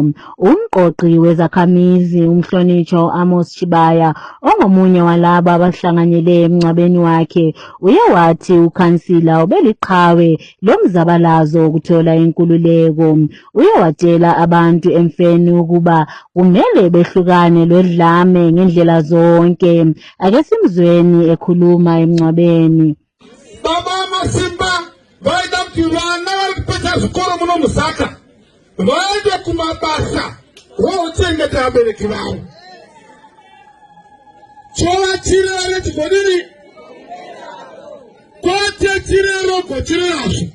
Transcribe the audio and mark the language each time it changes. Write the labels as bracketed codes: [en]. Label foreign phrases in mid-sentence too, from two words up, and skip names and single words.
[nd] Umqoqi wezakhamizi umhlonishwa Amos Chibaya ongomunye walabo abahlanganyele emngcwabeni wakhe uye wathi ukhansila obeliqhawe lomzabalazo ukuthola inkululeko. Uye watshela abantu emfeni ukuba kumele behlukane lodlame ngendlela zonke. Ake simzweni ekhuluma emngcwabeni. [sn] Baba Masimba vaida kuti vana vari kupedza zvikoro muno muZakha vaende kumabasa vochengeta vabereki vavo. Chova chirere chigodini kwate chirero gochirerazvo.